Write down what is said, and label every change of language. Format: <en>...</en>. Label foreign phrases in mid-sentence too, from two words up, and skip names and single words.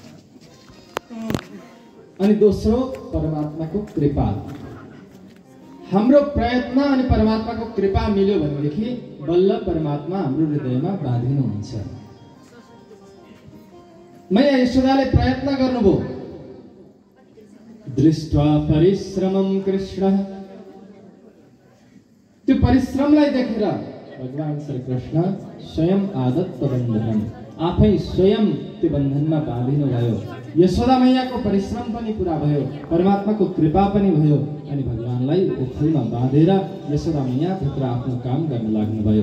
<ne>अनि दोस्रो परमात्माको कृपा। हाम्रो प्रयत्न अनि परमात्माको कृपा मिल्यो भनेदेखि बल्ल परमात्मा हाम्रो हृदयमा बाँधिनुहुन्छ। मैया यशोदाले प्रयत्न गर्नुभयो।</ne> <sa>दृष्ट्वा परिश्रमं कृष्ण,</sa> <ne>त्यो परिश्रमलाई देखेर भगवान श्री कृष्ण स्वयं</ne> <sa>आदत्त बन्धन,</sa> <ne>आफै स्वयं त्यो बन्धनमा बाँधिनु भयो। यशोदा मैयाको परिश्रम पनि पूरा भयो, परमात्माको कृपा पनि भयो अनि भगवानलाई ओखलमा बाँधेर यशोदा मैया भित्र आफ्नो काम गर्न लाग्नुभयो।</ne>